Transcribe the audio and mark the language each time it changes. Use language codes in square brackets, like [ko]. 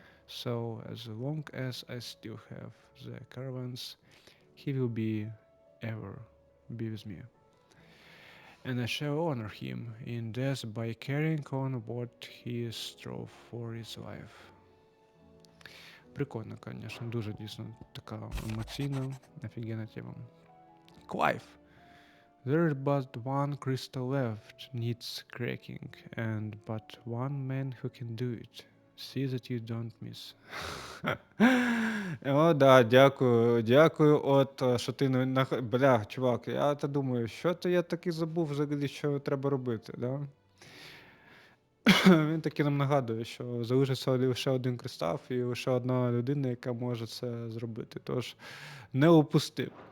[en] So as long as I still have the caravans, he will ever be with me. And I shall honor him in death by carrying on what he strove for his life. [uk] Прикольно, конечно, дуже дійсно така емоційна, офігенна тема. [en] Clive. There is but one crystal left, needs cracking, and but one man who can do it. See that you don't miss. [uk] О, да, дякую, от, що ти бля, чувак, я то думаю, що то я таки забув взагалі, що треба робити, да? Він таки нам нагадує, що залишиться лише один кристал і лише одна людина, яка може це зробити, тож не упусти.